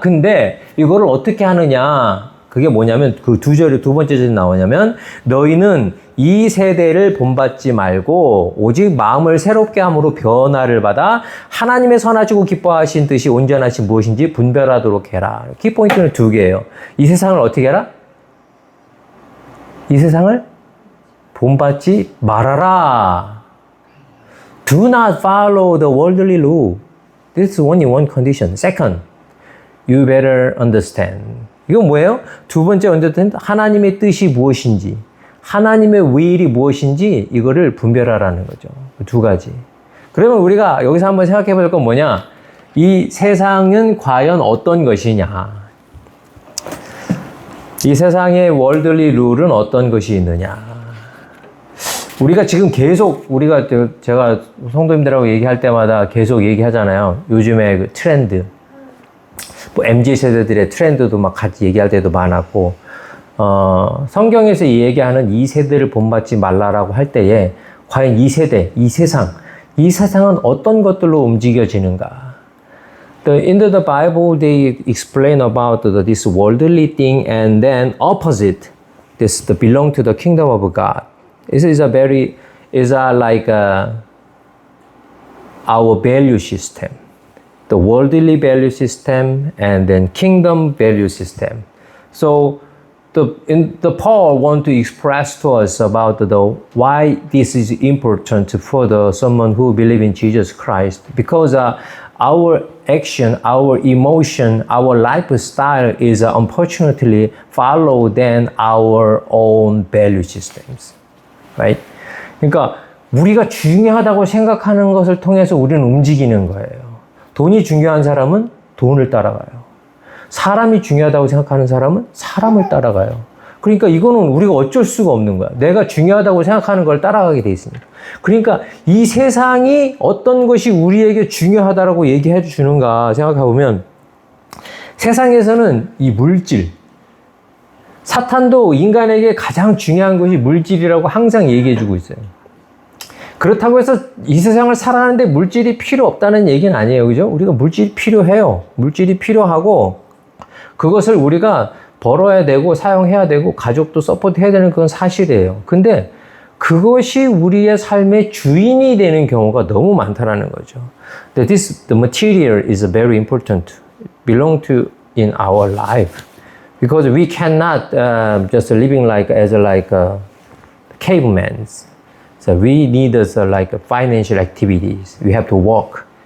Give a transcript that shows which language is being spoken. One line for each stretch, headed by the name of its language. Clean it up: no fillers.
Korean: 근데 이거를 어떻게 하느냐? 그게 뭐냐면 그 두 번째 절에 나오냐면 너희는 이 세대를 본받지 말고 오직 마음을 새롭게 함으로 변화를 받아 하나님의 선하시고 기뻐하신 뜻이 온전하신 무엇인지 분별하도록 해라. 키포인트는 두 개예요. 이 세상을 어떻게 해라? 이 세상을 본받지 말아라.
English: Do not follow the worldly law. This is only one condition. Second, you better understand.
Korean: 이건 뭐예요? 두 번째 언제든 하나님의 뜻이 무엇인지, 하나님의 will이 무엇인지 이거를 분별하라는 거죠. 두 가지. 그러면 우리가 여기서 한번 생각해 볼 건 뭐냐? 이 세상은 과연 어떤 것이냐? 이 세상의 월들리 룰은 어떤 것이 있느냐? 우리가 지금 계속 제가 성도님들하고 얘기할 때마다 계속 얘기하잖아요. 요즘에 그 트렌드. 뭐 MZ 세대들의 트렌드도 막 같이 얘기할 때도 많았고, 성경에서 얘기하는 이 세대를 본받지 말라라고 할 때에 과연 이 세대, 이 세상은 어떤 것들로 움직여지는가?
English: In the Bible, they explain about this worldly thing and then opposite, this belong to the kingdom of God. This is like our value system. The worldly value system and then kingdom value system. So the Paul want to express to us about why this is important for someone who believe in Jesus Christ, because our action, our emotion, our lifestyle is unfortunately follow than our own value systems, right?
Korean: 그러니까 우리가 중요하다고 생각하는 것을 통해서 우리는 움직이는 거예요. 돈이 중요한 사람은 돈을 따라가요. 사람이 중요하다고 생각하는 사람은 사람을 따라가요. 그러니까 이거는 우리가 어쩔 수가 없는 거야. 내가 중요하다고 생각하는 걸 따라가게 돼 있습니다. 그러니까 이 세상이 어떤 것이 우리에게 중요하다라고 얘기해 주는가 생각해보면 세상에서는 이 물질, 사탄도 인간에게 가장 중요한 것이 물질이라고 항상 얘기해 주고 있어요. 그렇다고 해서 이 세상을 살아가는데 물질이 필요 없다는 얘기는 아니에요. 그죠? 우리가 물질이 필요해요. 물질이 필요하고, 그것을 우리가 벌어야 되고 사용해야 되고 가족도 서포트해야 되는 그건 사실이에요. 근데 그것이 우리의 삶의 주인이 되는 경우가 너무 많다라는 거죠.
English: The material is very important, belong to in our life, because we cannot just living like as cavemen. So we need like financial activities. We have to work.